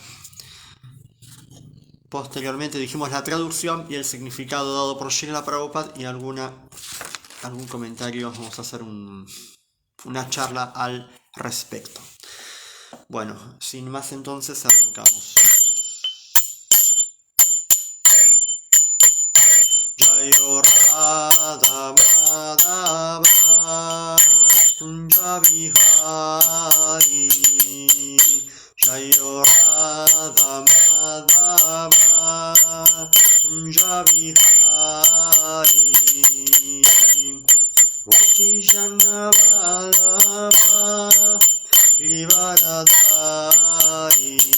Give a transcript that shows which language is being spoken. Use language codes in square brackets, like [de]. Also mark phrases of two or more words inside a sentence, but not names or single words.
[es] Posteriormente dijimos la traducción y el significado dado por Srila Prabhupada y algún comentario. Vamos a hacer una charla al respecto. Bueno, sin más entonces arrancamos. [sa] Jayo Radha Madhava Kunja Vihari, Jayo Radha Madhava Kunja Vihari, Gopijana Vallabha Giridharadhari,